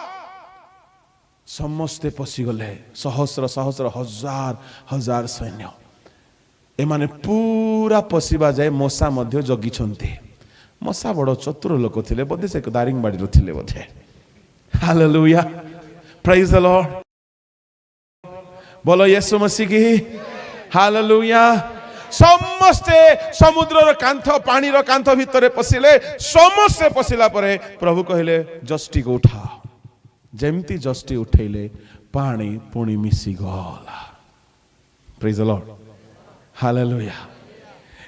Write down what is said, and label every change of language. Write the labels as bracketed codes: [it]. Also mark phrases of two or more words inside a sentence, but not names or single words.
[or] ସମସ୍ତେ ପଶିଗଲେ। ସହସ୍ର ସହସ୍ର ହଜାର ହଜାର ସୈନ୍ୟ। ଏମାନେ ପୁରା ପଶିବା ଯାଏ ମୋଶା ମଧ୍ୟ ଜଗିଛନ୍ତି। ମୋଶା ବଡ଼ ଚତୁର ଲୋକ ଥିଲେ, ବୋଧେ ସେ ଦାରିଙ୍ଗବାଡ଼ିରୁ ଥିଲେ ବୋଧେ। [en] Hallelujah. Praise the Lord. [hi] बोलो यीशु मसीह की हालेलुया। [or] ସମସ୍ତେ ସମୁଦ୍ରର କାନ୍ଥ, ପାଣିର କାନ୍ଥ ଭିତରେ ପଶିଲେ। ସମସ୍ତେ ପଶିଲା ପରେ ପ୍ରଭୁ କହିଲେ ଯଷ୍ଟିକୁ ଉଠାଅ। ଯେମିତି ଯଷ୍ଟି ଉଠେଇଲେ, ପାଣି ପୁଣି ମିଶିଗଲା। [en] Praise the Lord, Hallelujah.